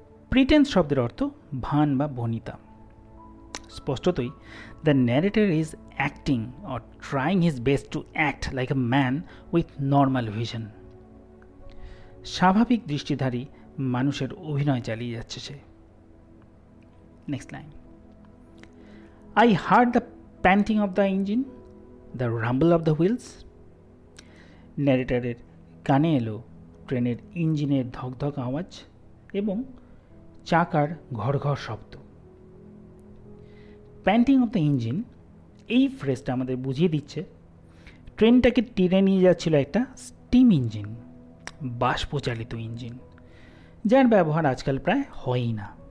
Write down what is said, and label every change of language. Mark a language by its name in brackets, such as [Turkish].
[Bangla] Pretence শব্দের অর্থ ভান বা ভনিতা। স্পষ্টতই [English] The narrator is acting or trying his best to act like a man with normal vision. [Bangla] স্বাভাবিক দৃষ্টিধারী মানুষের অভিনয় চালিয়ে যাচ্ছে সে। Next line. [English] I heard the panting of the engine, the rumble of the wheels. [Bangla] ন্যারেটরের কানে এলো ট্রেনের ইঞ্জিনের ধকধক আওয়াজ এবং চাকার ঘড়ঘড় শব্দ। [English] panting of the engine, [Bangla] এই ফ্রেজটা আমাদের বুঝিয়ে দিচ্ছে ট্রেনটাকে টেনে নিয়ে যাচ্ছিল একটা স্টিম ইঞ্জিন, বাষ্পচালিত ইঞ্জিন, যার ব্যবহার আজকাল প্রায় হয়ই না।